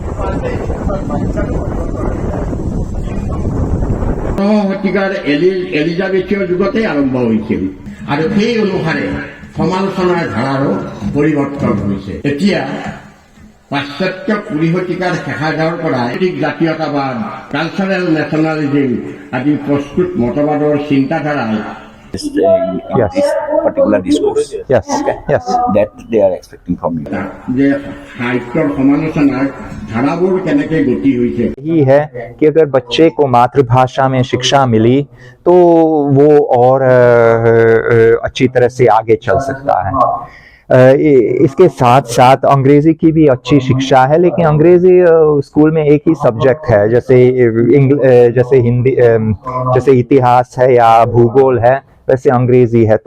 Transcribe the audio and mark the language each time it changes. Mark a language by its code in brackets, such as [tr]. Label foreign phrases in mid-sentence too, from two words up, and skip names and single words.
[as] শতিকাৰ এলিজাবেথীয় যুগতেই আৰম্ভ হৈছিল আৰু সেই অনুসাৰে সমালোচনাৰ ধাৰাৰো পৰিৱৰ্তন হৈছে। এতিয়া পাশ্চাত্য 20 শতিকাৰ শেষাৰ্ধৰ পৰা জাতীয়তাবাদ, [en] cultural nationalism [as] আদি প্ৰস্তুত মতবাদৰ চিন্তাধাৰাই [en] this particular discourse. Yes, Okay. yes. That they are expecting from you. [as] যে সাহিত্যৰ সমালোচনাৰ ধাৰাবোৰ কেনেকে গতি হৈছে। [hi] यही है कि अगर बच्चे को मातृभाषा में शिक्षा मिली तो वो और अच्छी तरह से आगे चल सकता है। इसके साथ साथ अंग्रेजी की भी अच्छी शिक्षा है, लेकिन अंग्रेजी स्कूल में एक ही सब्जेक्ट है, जैसे हिंदी, जैसे इतिहास है या भूगोल है, वैसे अंग्रेजी है।